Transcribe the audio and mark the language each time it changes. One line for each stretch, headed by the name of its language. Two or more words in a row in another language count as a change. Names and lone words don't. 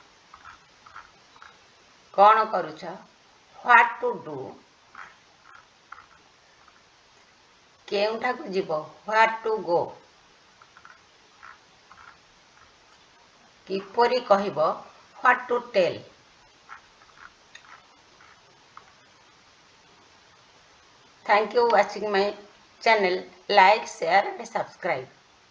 Odia: କ'ଣ କରୁଛ?
English: What to do?
Odia: କେଉଁଠାକୁ ଯିବ?
English: What to go?
Odia: କିପରି କହିବ?
English: What to tell? Thank you for watching my channel. Like, share and subscribe.